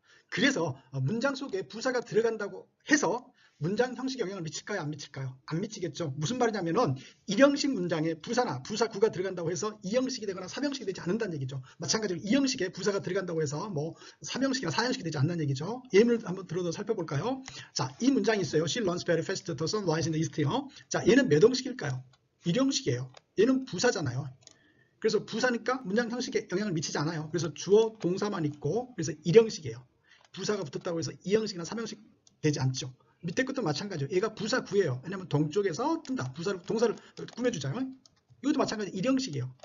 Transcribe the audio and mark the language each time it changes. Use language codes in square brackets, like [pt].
[ko] 그래서 문장 속에 부사가 들어간다고 해서 문장 형식에 영향을 미칠까요? 안 미칠까요? 안 미치겠죠. 무슨 말이냐면은 1형식 문장에 부사나 부사구가 들어간다고 해서 2형식이 되거나 3형식이 되지 않는다는 얘기죠. 마찬가지로 2형식에 부사가 들어간다고 해서 뭐 3형식이나 4형식이 되지 않는다는 얘기죠. 예문을 한번 들어서 살펴볼까요? 자, 이 문장이 있어요. [en] She runs very fast to the sunrise in the east요. [ko] 자, 얘는 몇 형식일까요? 1형식이에요. 얘는 부사잖아요. 그래서 부사니까 문장 형식에 영향을 미치지 않아요. 그래서 주어, 동사만 있고, 그래서 1형식이에요. 부사가 붙었다고 해서 2형식이나 3형식 되지 않죠. 밑에 것도 마찬가지예요. 얘가 부사 구예요. 왜냐면 동쪽에서 뜬다. 부사를, 동사를 꾸며주잖아요. 이것도 마찬가지 1형식이에요.